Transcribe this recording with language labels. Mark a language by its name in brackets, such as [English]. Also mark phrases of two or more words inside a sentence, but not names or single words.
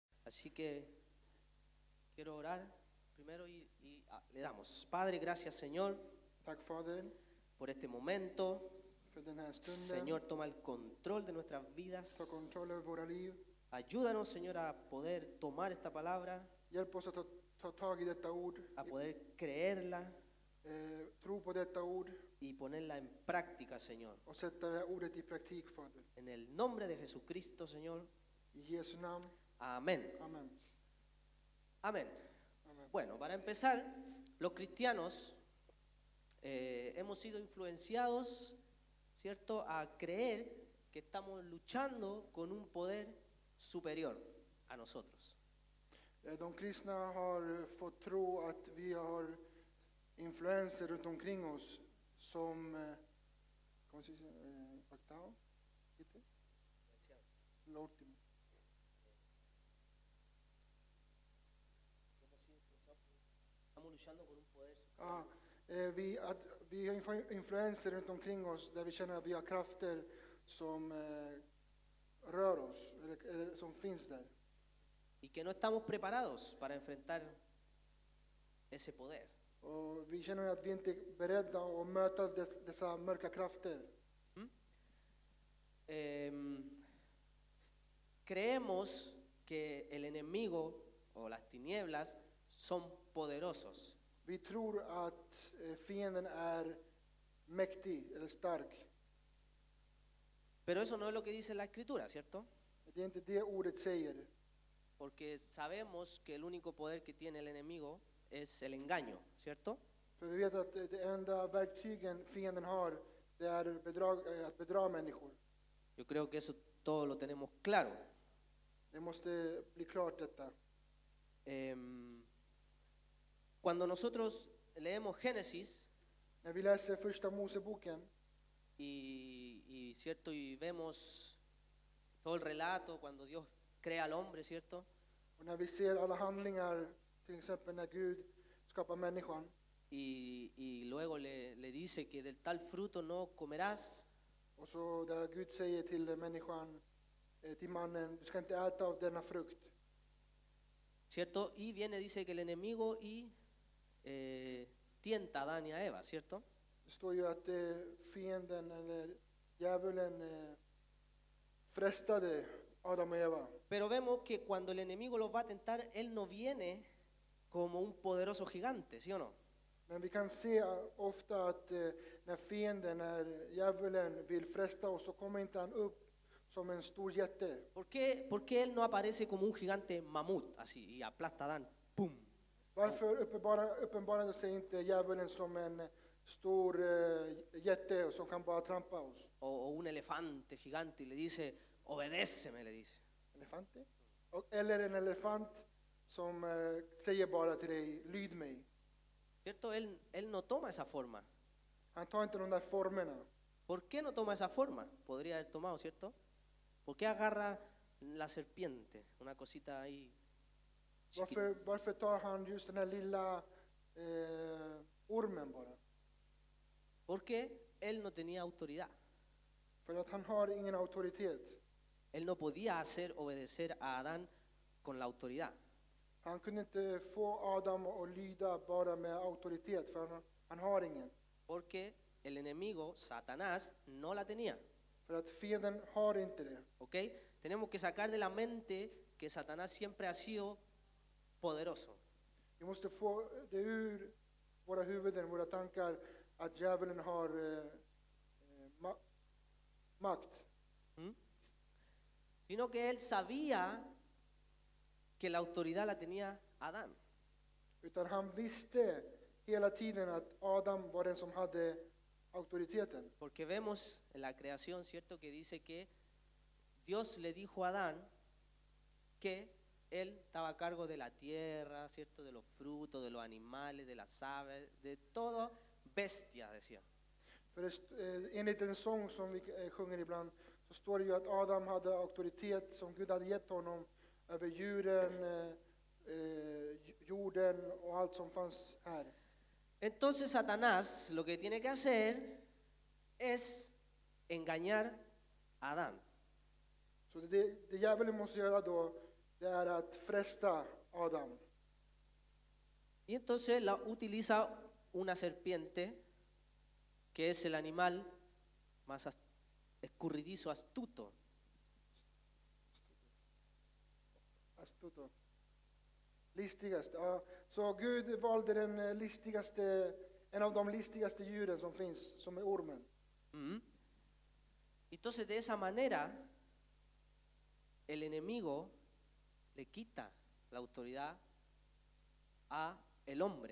[Spanish] Así que quiero orar primero le damos. Padre, gracias Señor [Swedish] Tack Fader [Spanish] por este momento. [Swedish] för den här stunden. [Spanish] Señor, toma el control de nuestras vidas. [Swedish] Ta kontroll över våra liv. [Spanish] Ayúdanos, Señor, a poder tomar esta palabra, [Swedish] Hjälp oss att ta tag i detta ord. [Spanish] a poder creerla [Swedish] Tro på detta ord [Spanish] y ponerla en práctica, Señor. [Swedish] och sätta det här ordet i praktik, Fader. [Spanish] En el nombre de Jesucristo, Señor. [Swedish] I Jesu namn. [Spanish] Amén. [Swedish] Amen. [Spanish] Amén. [Swedish] Amen. [Spanish] Bueno, para empezar, los cristianos hemos sido influenciados, ¿cierto?, a creer que estamos luchando con un poder superior a nosotros. [Swedish] De kristna har fått tro att vi har influenser runt omkring oss som [Spanish] ¿cómo se dice? Pactado? ¿Qué? Lo último. Estamos luchando con un poder superior. [Swedish] Vi har influenser runt omkring oss där vi känner att vi har krafter som rör oss, eller som finns där. [Spanish] Y que no estamos preparados para enfrentar ese poder. [Swedish] Och vi känner att vi inte är beredda att möta dessa mörka krafter. [Spanish] Creemos que el enemigo o las tinieblas son poderosos. [Swedish] Vi tror att fienden är mäktig eller stark. [Spanish] Pero eso no es lo que dice la Escritura, ¿cierto? [Swedish] Det är inte det ordet säger. [Spanish] Porque sabemos que el único poder que tiene el enemigo es el engaño, ¿cierto? [Swedish] För vi vet att det enda verktygen fienden har, det är att bedra människor. [Spanish] Yo creo que eso todo lo tenemos claro. [Swedish] Det måste bli klart detta. [Spanish] Cuando nosotros leemos Génesis [Swedish] När vi läser första Moseboken [Spanish] ¿cierto? Y vemos todo el relato cuando Dios crea al hombre, ¿cierto? [Swedish] och när vi ser alla handlingar, till exempel när Gud skapar människan [Spanish] Y luego le dice que del tal fruto no comerás, [Swedish] och så där Gud säger till människan, till mannen, du ska inte äta av denna frukt. [Spanish] ¿cierto? Y viene, dice que el enemigo tienta a Adán y a Eva, ¿cierto? [Swedish] Det står ju att fienden eller djävulen frestade Adam och Eva. [Spanish] Pero vemos que cuando el enemigo los va a tentar, él no viene como un poderoso gigante, ¿sí o no? [Swedish] Men vi kan se ofta att när fienden, när djävulen vill fresta oss, så kommer inte han upp som en stor jätte. [Spanish] ¿Por qué él no aparece como un gigante mamut, así, y aplasta a Adán? ¡Pum! [Swedish] Varför uppenbarar sig inte djävulen som en stor jätte som kan bara trampa oss? [Spanish] O un elefante gigante y le dice, obedéceme, le dice. Elefante? [Swedish] Eller en elefant som säger bara till dig, lyd mig. [Spanish] ¿Cierto? Él no toma esa forma. [Swedish] Han tar inte de där formerna. [Spanish] ¿Por qué no toma esa forma? Podría haber tomado, ¿cierto? ¿Por qué agarra la serpiente? Una cosita ahí chiquita. [Swedish] Varför tar han just den här lilla ormen bara? [Spanish] Porque él no tenía autoridad. [Swedish] För att han har ingen auktoritet. [Spanish] Él no podía hacer obedecer a Adán con la autoridad. [Swedish] Han kunde inte få Adam att lyda bara med auktoritet, för han har ingen. [Spanish] Porque el enemigo, Satanás, no la tenía. [Swedish] För att fienden har inte det. [Spanish] ¿Ok? Tenemos que sacar de la mente que Satanás siempre ha sido poderoso. [Swedish] Vi måste få det ur våra huvuden, våra tankar, att djävulen har makt. [Spanish] Sino que él sabía que la autoridad la tenía Adán. [Swedish] Utan han visste hela tiden att Adam var den som hade auktoriteten. [Spanish] Porque vemos en la creación, ¿cierto?, que dice que Dios le dijo a Adán que él estaba a cargo de la tierra, ¿cierto?, de los frutos, de los animales, de las aves, de todo bestia, decía. [Swedish] För enligt en sång som vi sjunger ibland, så står det ju att Adam hade auktoritet som Gud hade gett honom över djuren, jorden och allt som fanns här. [Spanish] Entonces Satanás lo que tiene que hacer es engañar a Adán. [Swedish] Så det djävulen måste göra då, det är att fresta Adam. [Spanish] Y entonces utiliza una serpiente, que es el animal más escurridizo, astuto. Astuto. [Swedish] Listigaste. Ja, så Gud valde den listigaste, en av de listigaste djuren som finns, som är ormen. Mm. [Spanish] Entonces de esa manera el enemigo le quita la autoridad a el hombre.